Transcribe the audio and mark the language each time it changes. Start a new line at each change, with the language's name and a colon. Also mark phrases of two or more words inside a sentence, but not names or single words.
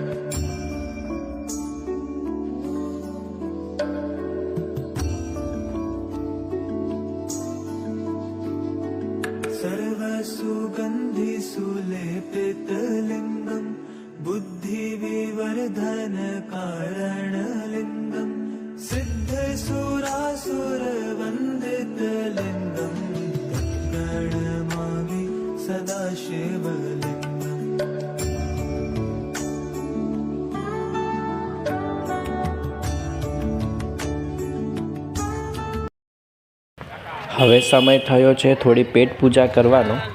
Sanskrit: सर्वसुगंधि सुलेपित लिंगम बुद्धि विवर्धन कारण लिंगम सिद्ध सुरासुर वंदित लिंगम प्रणमामि सदा शिवलिंगम।
Gujarati: હવે સમય થયો છે થોડી પેટ પૂજા કરવાનો।